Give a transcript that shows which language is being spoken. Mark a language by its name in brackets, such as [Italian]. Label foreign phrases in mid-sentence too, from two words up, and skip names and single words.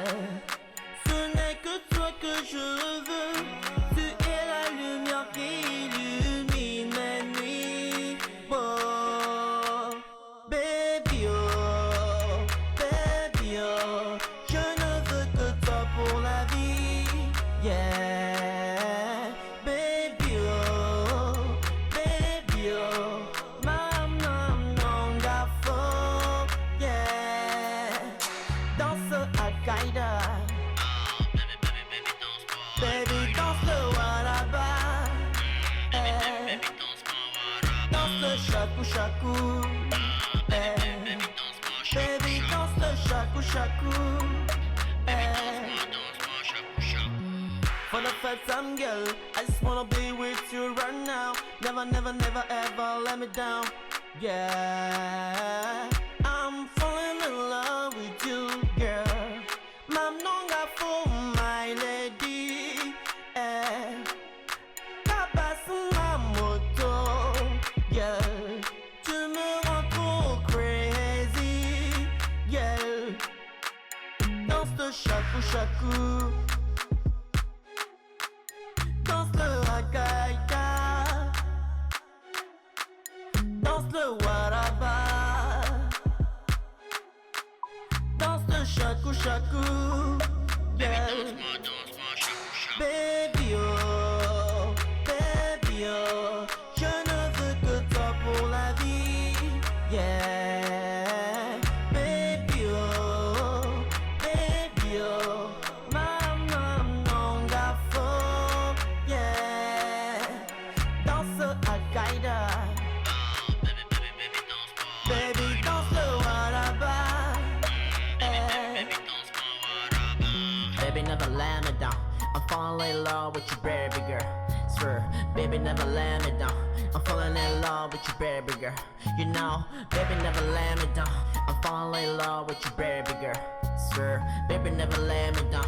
[French] Ce n'est que toi que je veux. Tu es la lumière qui illumine mes nuits. [English] Oh, baby, oh, baby, oh. [French] Je ne veux que toi pour la vie, yeah. [English] Baby, oh, baby, oh. Baby, [French] danse le waraba. Danse le shaku shaku. Baby, danse le shaku shaku. [English] For the first time, girl, I just wanna be with you right now. Never, never, never, ever let me down. Yeah, I'm falling in love with you, girl. Mam nonga for my lady, [French] tabasse ma moto, girl. Tu me rends trop crazy, girl. Danse le shaku shaku, danse le hakaïka, danse le waraba. Shaku shaku, yeah. [English] Baby oh, baby oh. [French] Je ne veux que toi pour la vie, yeah. [English] Baby oh, baby oh. [French] Maman non gafo, yeah. Danse Al-Qaïda. Baby danse le waraba. [English] Baby, never let me down. I'm falling in love with you, baby girl. Swear, baby, never let me down. I'm falling in love with you, baby girl. You know, baby, never let me down. I'm falling in love with you, baby girl. Swear, baby, never let me down.